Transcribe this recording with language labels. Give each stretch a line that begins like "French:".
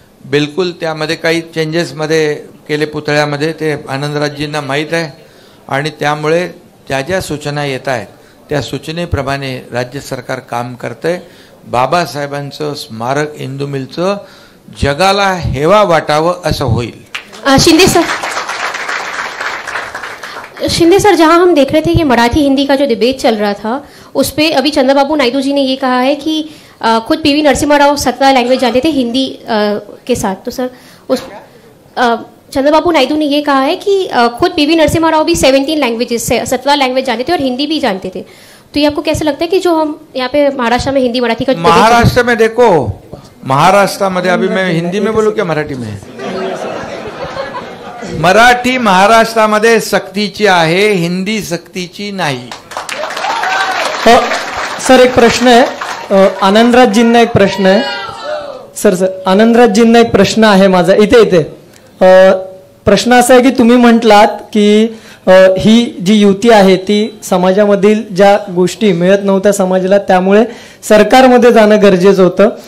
Marathi: बिलकुल त्यामध्ये काही चेंजेसमध्ये केले पुतळ्यामध्ये, ते आनंदराजजींना माहीत आहे. आणि त्यामुळे ज्या ज्या सूचना येत आहेत त्या सूचनेप्रमाणे राज्य सरकार काम करतंय. बाबासाहेबांचं स्मारक इंदू मिलचं जगाला हेवा वाटावं असं होईल.
Hindi: शिंदे सर, जहां हम देख रहे थे कि मराठी हिंदी का जो डिबेट चल रहा था, उस पे अभी चंद्रबाबू नायडू जी ने ये कहा है कि खुद पीवी नरसिम्हा राव 17 लैंग्वेज जानते थे हिंदी के साथ. तो सर उस चंद्रबाबू नायडू ने ये कहा है कि खुद पीवी नरसिम्हा राव भी 17 लैंग्वेजेस 17 लैंग्वेज जानते थे और हिंदी भी जानते थे. तो ये आपको कैसा लगता है कि जो हम यहाँ पे महाराष्ट्र में हिंदी मराठी का महाराष्ट्र में देखो, महाराष्ट्र में अभी मैं हिंदी में बोलूँ क्या मराठी में?
Marathi: मराठी महाराष्ट्रामध्ये सक्तीची आहे, हिंदी सक्तीची नाही. सर एक प्रश्न आहे, आनंदराजजींना एक प्रश्न आहे. सर आनंदराजजींना एक प्रश्न आहे माझा. इथे प्रश्न असा आहे की तुम्ही म्हटलात की ही जी युती आहे ती समाजामधील ज्या गोष्टी मिळत नव्हत्या समाजाला, त्यामुळे सरकारमध्ये जाणं गरजेचं होतं.